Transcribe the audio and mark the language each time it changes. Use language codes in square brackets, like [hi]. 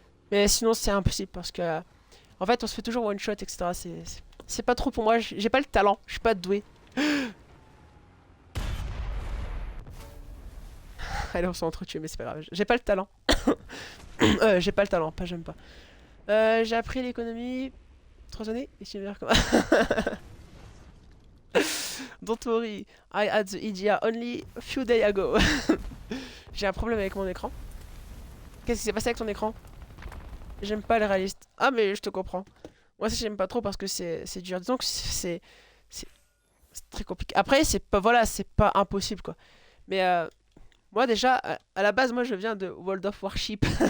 [fr] Mais sinon, c'est impossible parce que... en fait, on se fait toujours one shot, etc. C'est pas trop pour moi. J'ai pas le talent. Je suis pas doué. Allez, on s'est entretués, mais c'est pas grave. J'ai pas le talent. J'ai pas le talent, pas j'aime pas. J'ai appris l'économie 3 années. Et tu veux dire comment? [en] Don't worry, I had the idea only a few days ago. [fr] J'ai un problème avec mon écran. Qu'est-ce qui s'est passé avec ton écran? J'aime pas les réalistes. Ah, mais je te comprends. Moi aussi, j'aime pas trop parce que c'est dur. Disons que c'est très compliqué. Après, c'est pas, voilà, c'est pas impossible, quoi. Mais moi, déjà, à la base, moi, je viens de World of Warship.